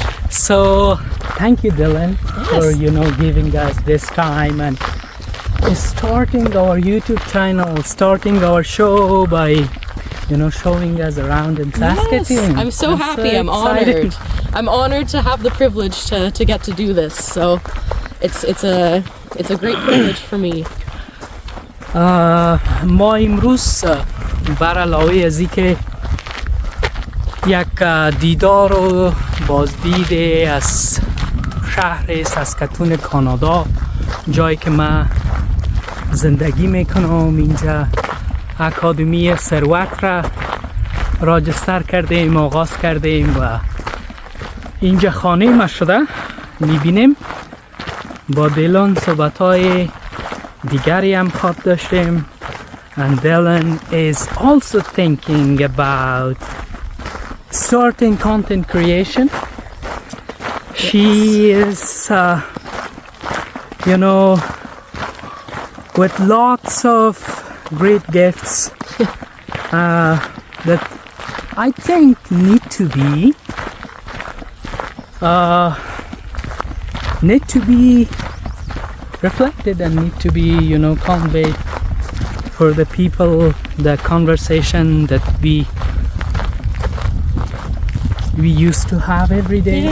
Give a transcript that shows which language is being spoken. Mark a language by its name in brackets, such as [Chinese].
[English] So thank you, Dylan, for giving us this time and starting our YouTube channel, starting our show by showing us around in Saskatoon. Yes, I'm so happy. I'm honored. I'm honored to have the privilege to get to do this. So it's a great privilege for me. [Persian] ما امروز بر علاوه از اینکه یک دیدار و بازدید از شهر ساسکاتون کانادا، جایی که من زندگی میکنم، اینجا اکادمی ثروت را راجستر کردیم، آغاز کردیم و اینجا خانه ما شده. میبینیم با دیلون صحبت‌های دیگری هم خواب داشتیم. [English] And Dylan is also thinking about starting content creation. She is, you know, with lots of great gifts that I think need to be reflected and need to be, you know, conveyed for the people, the conversation that we used to have every day.